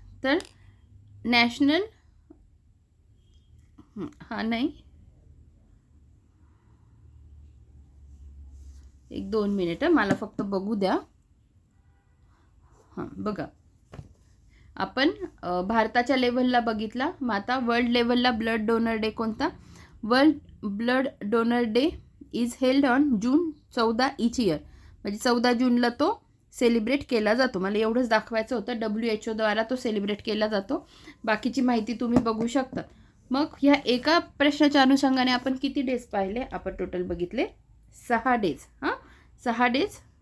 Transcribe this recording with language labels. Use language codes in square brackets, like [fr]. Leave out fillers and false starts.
[mr] तर नॅशनल, नाही, 1-2 मिनिटं मला फक्त बघू द्या. बघा, आपण भारताच्या लेवलला बघितला. मग आता वर्ल्ड लेवलला ब्लड डोनर डे कोणता? [en] World blood donor day is held on June 14 each year. [mr] म्हणजे 14 जूनला तो सेलिब्रेट केला जातो. मला एवढंच दाखवायचं होतं. WHO द्वारा तो सेलिब्रेट केला जातो. बाकीची माहिती तुम्ही बघू शकता. मग ह्या एका प्रश्नाच्या अनुषंगाने आपण किती डेज पाहिले? आपण टोटल बघितले 6 डेज. 6 डेज.